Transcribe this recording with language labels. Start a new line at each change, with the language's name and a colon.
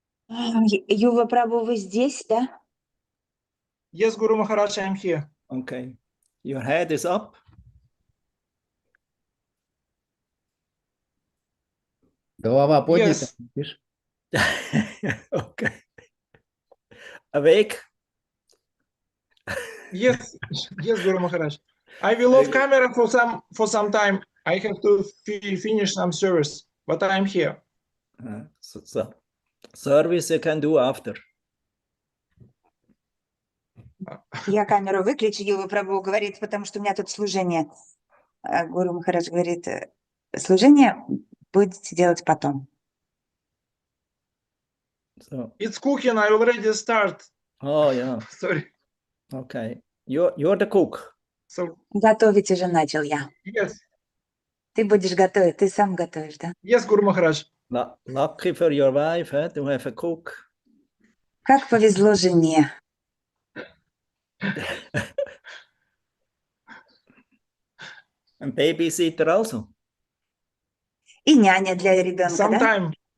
Russian: Юва Прабhu, вы здесь, да?
English: Yes, Guru Maharaj, I am here. Okay. Your head is up.
Russian: Голова поднята.
English: Yes. Okay. Awake? Yes, yes, Guru Maharaj. I will off camera for some time. I have to finish some service, but I am here. So service you can do after.
Russian: Я камеру выключу, Юва Прабhu говорит, потому что у меня тут служение. Гуру Махарадж говорит, служение будете делать потом.
English: So, It's cooking. I already start. oh yeah. Sorry. Okay. You're the cook. So
Russian: Готовить уже начал я.
English: yes,
Russian: Ты будешь готовить, ты сам готовишь, да?
English: yes, Guru Maharaj. Lucky for your wife, to have a cook.
Russian: Как повезло жене.
English: And babysitter also.
Russian: И няня для ребенка, да?